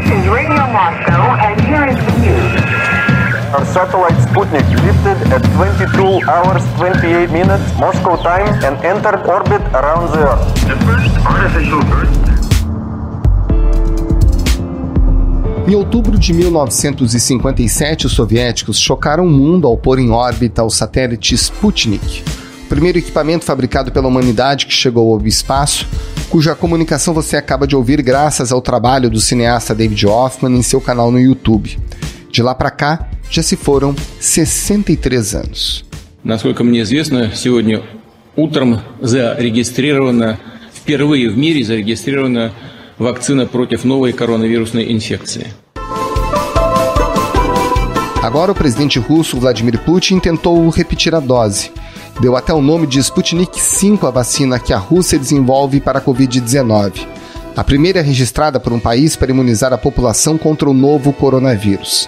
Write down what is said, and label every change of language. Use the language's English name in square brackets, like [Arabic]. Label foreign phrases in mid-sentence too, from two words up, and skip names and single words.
[English] Radio Moscow, and here is the news. Our satellite Sputnik lifted at 22 hours 28 minutes Moscow time and entered orbit around the Earth. The first artificial Earth. [Portuguese] Em outubro de 1957, os soviéticos chocaram o mundo ao pôr em órbita o satélite Sputnik, o primeiro equipamento fabricado pela humanidade que chegou ao espaço, cuja comunicação você acaba de ouvir graças ao trabalho do cineasta David Hoffman em seu canal no YouTube. De lá para cá, já se foram 63 anos. [Russian] Насколько мне известно, сегодня утром впервые в мире зарегистрирована вакцина против новой коронавирусной инфекции. [Portuguese] Agora o presidente russo Vladimir Putin tentou repetir a dose. Deu até o nome de Sputnik V, a vacina que a Rússia desenvolve para a Covid-19. A primeira registrada por um país para imunizar a população contra o novo coronavírus.